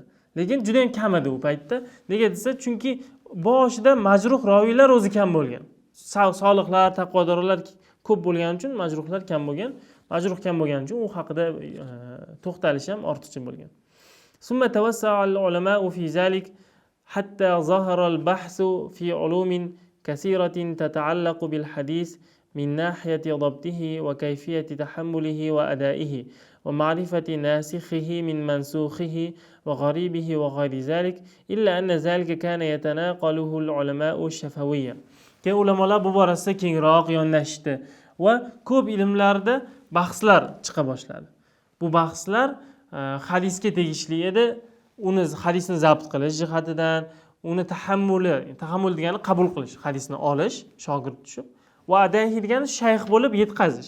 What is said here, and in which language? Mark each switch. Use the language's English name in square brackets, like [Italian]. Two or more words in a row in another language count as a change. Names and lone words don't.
[Uzbek] Lekin juda ham kam edi u paytda. Nega desa, chunki boshida majruh roviylar o'zi kam bo'lgan. Solihlar, taqvodorlar ko'p bo'lgani uchun majruhlar kam bo'lgan. Majruh kam bo'lgani uchun u haqida to'xtalish ham ortiqcha bo'lgan. [Arabic] ثم توسع العلماء في ذلك حتى ظهر البحث في علوم كثيرة تتعلق بالحديث من ناحية ضبطه وكيفية تحمله وأدائه ومعرفة ناسخه من منسوخه وغريبه وغير ذلك إلا أن ذلك كان يتناقله العلماء شفويا. [Uzbek] Keyin ulamolar bu borasida kengroq yondashdi va ko'p ilmlarda bahslar chiqa boshladi. Bu bahslar hadisga tegishli edi. Uni hadisni zabt qilish jihatidan, uni tahammul degani qabul qilish, hadisni olish, shogird tushib, va adayhi degani shayx bo'lib yetkazish.